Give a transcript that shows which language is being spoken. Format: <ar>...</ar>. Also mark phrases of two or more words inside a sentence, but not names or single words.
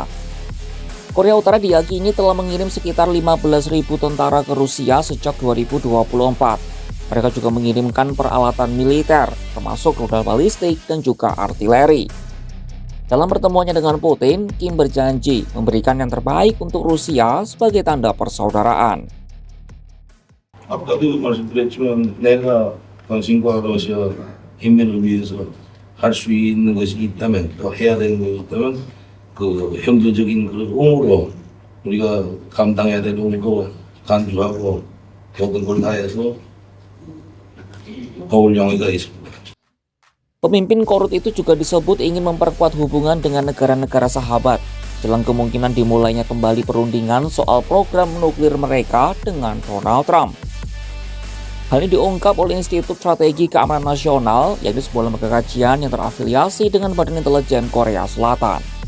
<id>Korea Utara diyakini telah mengirim sekitar 15.000 tentara ke Rusia sejak 2024. Mereka juga mengirimkan peralatan militer, termasuk rudal balistik dan juga artileri. Dalam pertemuannya dengan Putin, Kim berjanji memberikan yang terbaik untuk Rusia sebagai tanda persaudaraan.</id> <ko>아까도 말씀드렸지만 내가 당신과 러시아 인민을 위해서 할 수 있는 것이 있다면 또 해야 되는 것이 있다면 그 형제적인 그 옹으로 우리가 감당해야 될 옹으로 간주하고 모든 걸 다해서 도울 용의가 있습니다.</ko> <id>Pemimpin Korut itu juga disebut ingin memperkuat hubungan dengan negara-negara sahabat jelang kemungkinan dimulainya kembali perundingan soal program nuklir mereka dengan Donald Trump. Hal ini diungkap oleh Institut Strategi Keamanan Nasional, yaitu sebuah lembaga kajian yang terafiliasi dengan Badan Intelijen Korea Selatan.</id>